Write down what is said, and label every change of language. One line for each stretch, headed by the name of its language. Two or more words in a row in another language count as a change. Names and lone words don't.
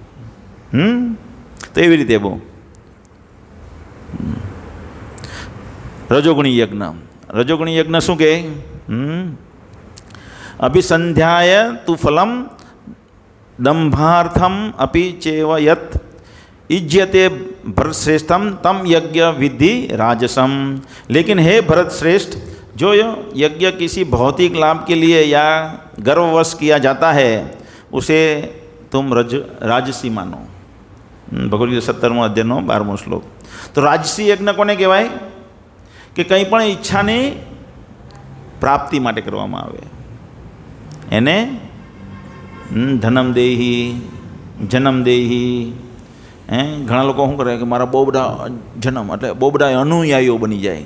Gujarati: તો એવી રીતે બહુ રજોગુણી યજ્ઞ. રજોગુણી યજ્ઞ શું કહે?
Sanskrit: अभिसन्धाय तु फलं दम्भार्थम् अपि चैव यत् इज्यते भरत श्रेष्ठम तम यज्ञ विधि राजसम.
Hindi: लेकिन हे भरत श्रेष्ठ, जो यज्ञ किसी भौतिक लाभ के लिए या गर्ववश किया जाता है उसे तुम राजसी मानो.
Gujarati: भगवद गीता 17 अध्यायનો 12મો શ્લોક. તો રાજસી યજ્ઞ કોને કહેવાય? કે કંઈ પણ ઈચ્છાની પ્રાપ્તિ માટે કરવામાં આવે એને
Sanskrit: धनं देहि, जन्म देहि.
Gujarati: ઘણા લોકો શું કરે કે મારા બહુ બધા જન્મ એટલે બહુ બધા અનુયાયીઓ બની જાય.